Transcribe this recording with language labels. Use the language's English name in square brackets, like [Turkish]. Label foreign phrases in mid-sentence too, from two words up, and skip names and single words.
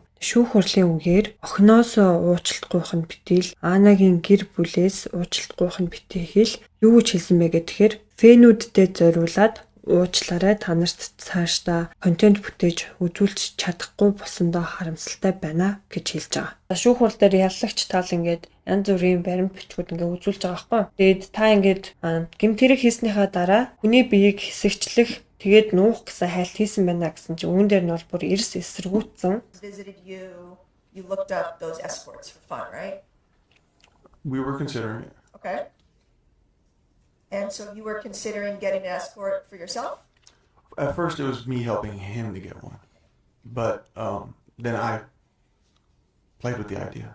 [Mongolian] Шүүх хурлын үгээр охиноос уучлалт гуйх нь битэл Анагийн гэр бүлээс уучлалт гуйх нь битэхэл юу гэж хэлсэн бэ гэхээр фэнүүдтэй зориулаад уучлаарай та нарт цаашдаа контент бүтээж үзүүлж чадахгүй болсондоо харамсалтай байна гэж хэлж байгаа. Шүүх хурал дээр яллагч тал ингээд янз бүрийн баримт бичгүүд ингээд үзүүлж байгаа байхгүй. Тэгээд та ингээд гэмт хэрэг хийснийхаа дараа хүний биеийг хэсэгчлэх тэгээд нуух гэсэн хайлт хийсэн байна гэсэн чинь үүн дээр нь бол бүр эрс эсэргүүцсэн. [English] Visited you looked up those escorts for fun, right? We were considering it. Okay. And so you were considering getting an escort for yourself? At first, it was me helping him to get one, but then I played with the idea.